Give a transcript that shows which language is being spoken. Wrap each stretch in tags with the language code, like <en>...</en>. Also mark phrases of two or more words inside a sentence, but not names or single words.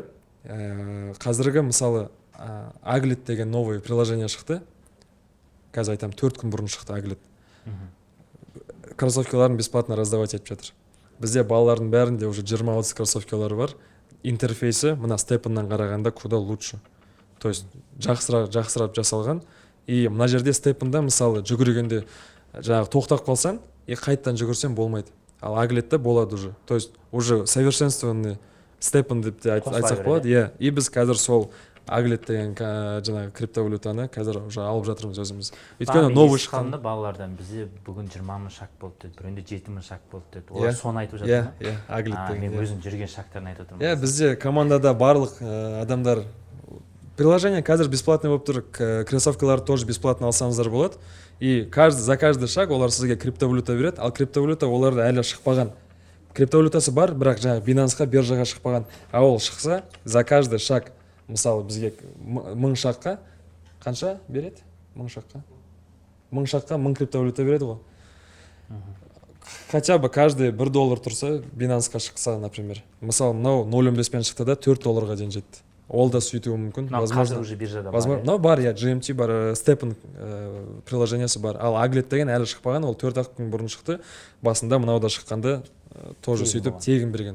<kk>Қазіргі мысалы Aglet деген</kk> <ru>новый приложение</ru> <kk>шықты. Қазір айтам 4 күн бұрын шықты Aglet. Кроссовкаларын</kk> <ru>бесплатно раздавать</ru> <kk>етіп жатыр. Бізде балалардың бәрінде уже 20-30 кроссовкалары бар. Интерфейсі мына Степаннан қарағанда</kk> <ru>куда лучше. То есть</ru> <kk>жақсырап жасалған. И мына жерде Степанда мысалы жүгіргенде жаңағы тоқтап қалсаң, қайттан жүгірсең болмайды. Ал Aglet'те болады уже.</kk> <ru>То есть уже совершенствованный</ru> <kk>Степан деп те айтсақ болады. И біз қазір сол Aglet деген жаңағы криптовалютаны қазір уже алып жатырмыз өзіміз. Өйткені новый шыққанда балалардан бізде бүгін 20 мың шаг болды деді, біреуінде 7 мың шаг болды деді. Олар соны айтып жатыр ма? Aglet деген. Мен өзім жүрген шагтарын айтып отырмын. Бізде командада барлық адамдар приложение қазір бесплатный болып тұр, кроссовкаларды</kk> <ru>тоже бесплатно</ru> <kk>алсаңыздар болады.</kk> <ru>И за каждый шаг</ru> <kk>олар сізге криптовалюта береді, ал криптовалюта оларды әлі шықпаған. Криптовалютасы бар, бірақ жаңағы Binance-қа, биржаға шықпаған. А ол шықса,</kk> <ru>за каждый шаг,</ru> <kk>мысалы бізге 1000 шаққа қанша береді? 1000 шаққа. 1000 шаққа 1000 криптовалюта береді ғой.</kk> <ru>Хотя бы каждый</ru> <kk>$1 тұрса, Binance-қа шықса, например. Мысалы, мынау 0.15-пен шықты да $4 дейін жетті. Ол да сөйтуі мүмкін. Қазір уже биржада бар. Но бар, GMT бар, Stepn приложениесі бар. Ал Aglet деген әлі шықпаған, ол 4 күн бұрын шықты. Басында мынау да шыққанда тоже сөйтіп тегін берген.</kk>